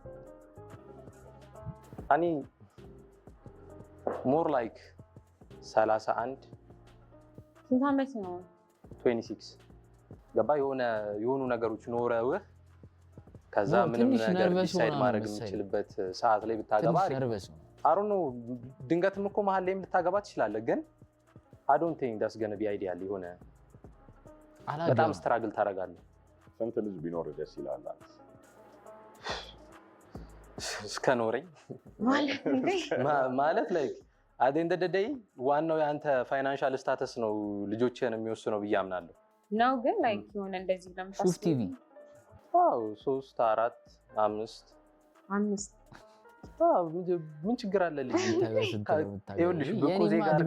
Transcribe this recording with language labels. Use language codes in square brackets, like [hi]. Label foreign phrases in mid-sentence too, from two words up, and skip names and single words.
[am] እኔ [en] more like [am] 31 ስንት ዓመት ነው? 26 ገባ። የሆኑ ነገሮች ኖረውህ ከዛ ምንም ነገር ዲሳይድ ማድረግ የምችልበት ሰዓት ላይ ብታገባ አሩ ነው። ድንገትም እኮ መሀል ላይም ልታገባ ትችላለህ፣ ግን [en] I don't think that's going to be ideal። [am] የሆነ በጣም ስትራግል ታደርጋለህ። ስንት ልጅ ቢኖር ደስ ይላል? እስከ ኖረኝ ማለት ላይክ [en] at the end of the day [am] ዋናው የአንተ [en] financial status [am] ነው ልጆችህን የሚወስነው ብዬ አምናለሁ። ነው ግን ላይክ የሆነ እንደዚህ ለምታስብ ሹፍ ቲቪ 3 4 5 ምን ችግር አለ? ልጅ ይኸውልሽ ብቁ ዜጋ